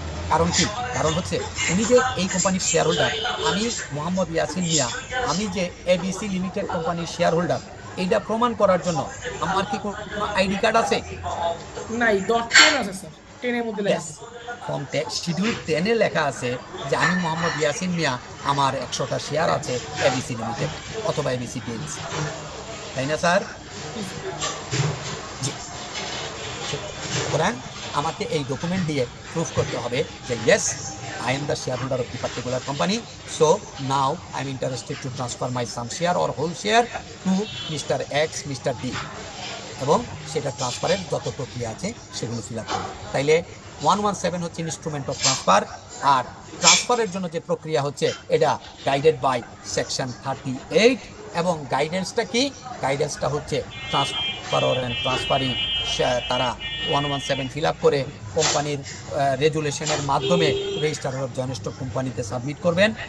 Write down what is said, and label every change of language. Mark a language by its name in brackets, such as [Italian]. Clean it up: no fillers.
[Bangla] কারণ কি? কারণ হচ্ছে উনি যে এই কোম্পানির শেয়ার হোল্ডার, আমি মোহাম্মদ ইয়াসিন মিয়া, আমি যে এবিসি লিমিটেড কোম্পানির শেয়ার হোল্ডার, এইটা প্রমাণ করার জন্য আমার কি কোনো আইডি কার্ড আছে? নাই, 10 আছে স্যার, 10 এর মধ্যে লেখা আছে। ফর্ম শিডিউল 10 এ লেখা আছে যে আমি মোহাম্মদ ইয়াসিন মিয়া, আমার 100টা শেয়ার আছে এবিসি লিমিটেড অথবা এবিসি পিএলসি, তাই না স্যার? জি। সুতরাং আমাকে এই ডকুমেন্ট দিয়ে প্রুফ করতে হবে যে [English] Yes, I am the shareholder of the particular company, so now I am interested to transfer my some share or whole share to Mr. X, Mr. [Bangla] D, এবং সেটা ট্রান্সফারের যত প্রক্রিয়া আছে সেগুলো ফিল আপ করবে। তাইলে 117 হচ্ছে ইনস্ট্রুমেন্ট অফ ট্রান্সফার, আর ট্রান্সফারের জন্য যে প্রক্রিয়া হচ্ছে এটা গাইডেড বাই সেকশন 38। এবং গাইডেন্সটা কি? গাইডেন্সটা হচ্ছে [English] transferor and transferring [Bangla] তারা 117 ফিল আপ করে কোম্পানির রেজুলেশনের মাধ্যমে রেজিস্ট্রার অফ জয়েন্ট স্টক কোম্পানিতে সাবমিট করবেন।